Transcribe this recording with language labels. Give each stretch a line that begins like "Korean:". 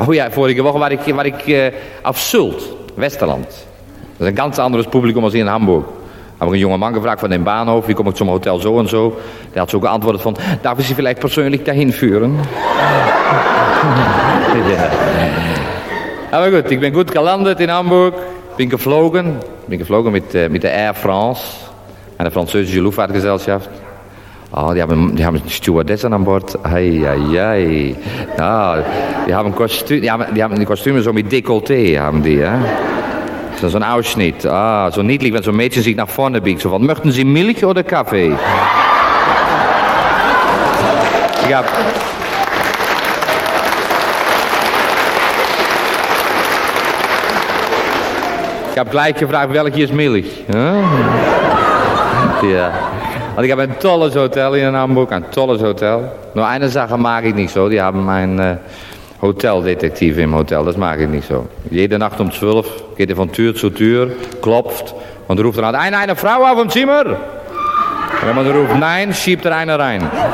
German: Vorige Woche war ich auf Sylt, Westerland. Das ist ein ganz anderes Publikum als hier in Hamburg.
Dutch: Habe ik een jonge man gevraagd van den Bahnhof, wie kom ik zum Hotel zo en zo? Der had zo geantwoord van,
German: darf ik Sie vielleicht persönlich dahin führen?
Dutch: Maar goed, ik ben goed gelandet in Hamburg. Ben geflogen met de Air France.
German: Een Französische Luftfahrtgesellschaft.
Dutch: Oh, die hebben een stewardess aan boord. Ai, ai, ai. Nou, die hebben kostuum zo met decolleté, hebben die, hè? Zo'n Ausschnitt. Ah, zo niedlich, wenn zo'n Mädchen zich naar voren biegt. Zo van,
German: möchten Sie Milch oder Kaffee?
Dutch: Ik heb gelijk gevraagd, welke is Milch? Huh? Ja. Want ik heb een tolles hotel in Hamburg, een tolles hotel. Nou,
German: eine Sache mag
Dutch: ik niet zo. Die hebben mijn...
German: Hoteldetektiv im Hotel, das mag ich nicht so. Jede Nacht um 12 geht er von Tür zu Tür, klopft und ruft dann an, eine Frau auf dem Zimmer. Wenn man ruft nein, schiebt er eine rein.